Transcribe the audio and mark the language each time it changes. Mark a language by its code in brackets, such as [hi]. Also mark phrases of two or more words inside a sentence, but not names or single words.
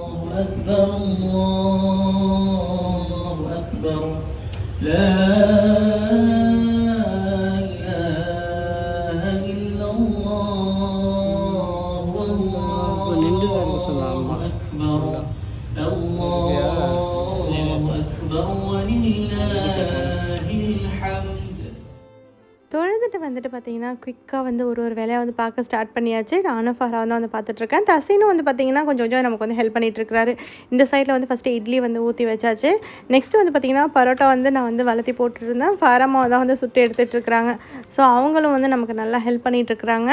[ar] أكبر الله أكبر لا إله إلا الله والله أكبر الله أكبر ولله الحمد. [ta] தொழுதுட்டு வந்துட்டு பார்த்தீங்கன்னா குயிக்காக வந்து ஒரு வேலையை வந்து பார்க்க ஸ்டார்ட் பண்ணியாச்சு. நானும் ஃபராவும் தான் வந்து பார்த்துட்ருக்கேன். தசீனும் வந்து பார்த்திங்கன்னா கொஞ்சம் கொஞ்சம் நமக்கு வந்து ஹெல்ப் பண்ணிகிட்ருக்காரு. இந்த சைடில் வந்து ஃபஸ்ட்டு இட்லி வந்து ஊற்றி வச்சாச்சு. நெக்ஸ்ட்டு வந்து பார்த்திங்கன்னா பரோட்டா வந்து நான் வந்து வளர்த்தி போட்டுருந்தேன். ஃபாரமாக தான் வந்து சுட்டு எடுத்துகிட்ருக்குறாங்க. ஸோ அவங்களும் வந்து நமக்கு நல்லா ஹெல்ப் பண்ணிகிட்ருக்குறாங்க.